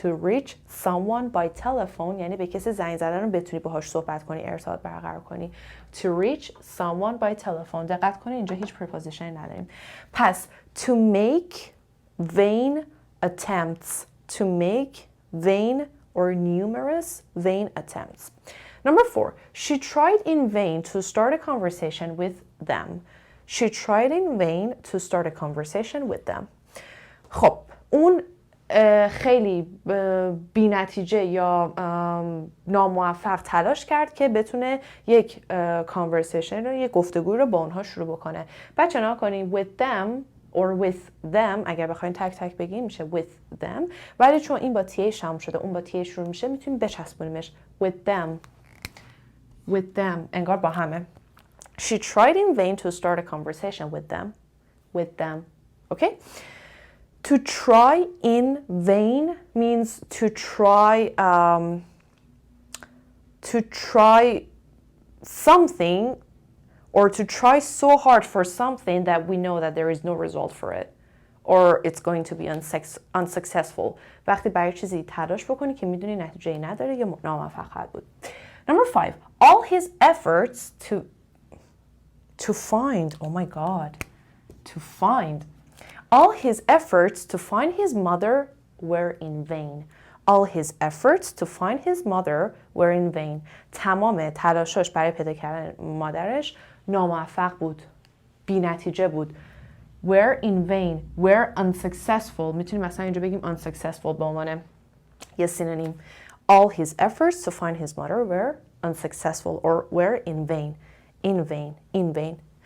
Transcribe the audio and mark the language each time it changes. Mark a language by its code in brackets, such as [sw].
[en] To reach someone by telephone [fa] یعنی به کسی زنگ زدن رو بتونی باهاش صحبت کنی، ارتباط برقرار کنی. [en] To reach someone by telephone. [fa] دقت کنید اینجا هیچ preposition نداریم. [en] پس to make vain attempts. To make vain or numerous vain attempts. Number 4, she tried in vain to start a conversation with them. She tried in vain to start a conversation with them. [fa] خب اون خیلی بی نتیجه یا ناموفق تلاش کرد که بتونه یک conversation رو، یک گفتگو رو با اونها شروع بکنه. بچه نا کنیم [en] with them or with them. [fa] اگر بخواین تک تک بگیم میشه with them، ولی چون این با تی شروع شده اون با تی شروع میشه میتونیم بچسبونیمش with them. [en] with them [fa] انگار با همه. [en] She tried in vain to start a conversation with them. with them. Okay? To try in vain means to try something or to try so hard for something that we know that there is no result for it or it's going to be unsuccessful. [fa] وقتی برای چیزی تلاش بکنی که میدونی نتیجه‌ای نداره یا ناموفق خواهد بود. [en] Number 5, all his efforts to find, oh my God, to find. All his efforts to find his mother were in vain. All his efforts to find his mother were in vain. [fa] تمام تلاشش برای پیدا کردن مادرش ناموفق بود، بی نتیجه بود. [en] were in vain, were unsuccessful. [fa] میتونیم مثلا اینجا بگیم unsuccessful به عنوان یه سینونیم. [en] All his efforts to find his mother were unsuccessful or were in vain, in vain, in vain.